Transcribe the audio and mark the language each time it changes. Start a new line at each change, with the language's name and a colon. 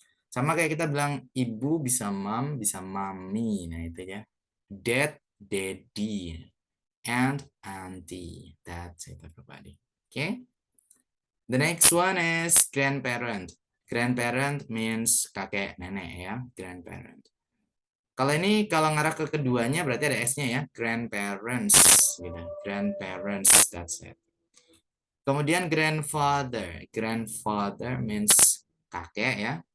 Indonesian: Sama kayak kita bilang ibu bisa mom, bisa mami. Nah itu ya.
English: Dad, daddy. And auntie. That's it everybody. Okay. The next one is grandparent. Grandparent means
Indonesian: kakek nenek ya.
English: Grandparent.
Indonesian: Kalau ini kalau ngarah ke keduanya berarti ada S-nya ya, grandparents gitu.
English: Grandparents, that's it.
Indonesian: Kemudian
English: grandfather. Grandfather means
Indonesian: kakek ya.